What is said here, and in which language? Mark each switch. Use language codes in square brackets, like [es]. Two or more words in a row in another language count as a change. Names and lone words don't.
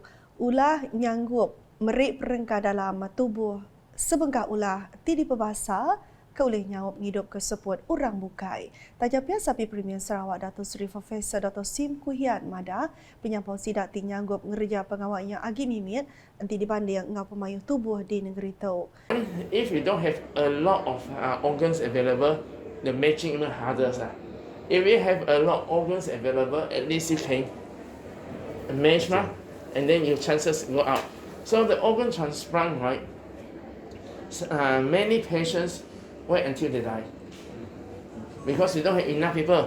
[iba] Ulah nyanggup merik perengkah dalam tubuh sebengkak ulah tidi pebasa ke oleh nyawab hidup keseput orang bukai. Tajapnya sapi Premier Sarawak Dato' Seri Profesor Dr. Sim Kuhian Mada penyampau sidak ti nyanggup ngerja pengawalnya agi mimit nanti dibanding ngau pemayuh tubuh di negeri itu. [en] If you don't have a lot of organs available, the matching even harder. If you have a lot of organs available, at least you can match, and then your chances go up. So the organ transplant, right? Many patients wait until they die because you don't have enough people.